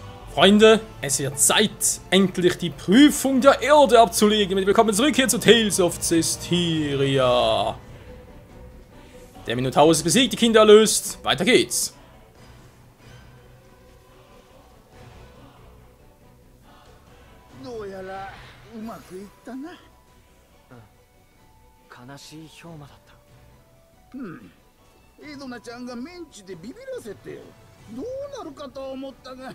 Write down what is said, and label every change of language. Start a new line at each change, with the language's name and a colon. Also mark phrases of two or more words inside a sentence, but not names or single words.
German: Freunde, es wird Zeit, endlich die Prüfung der Erde abzulegen. Willkommen zurück hier zu Tales of Zestiria. Der Minotaurus ist besiegt, die Kinder erlöst. Weiter geht's.
Japanese: どうやらうまくいったな。悲しい氷馬だった。エドナちゃんがメンチでビビらせてどうなるかと思ったが、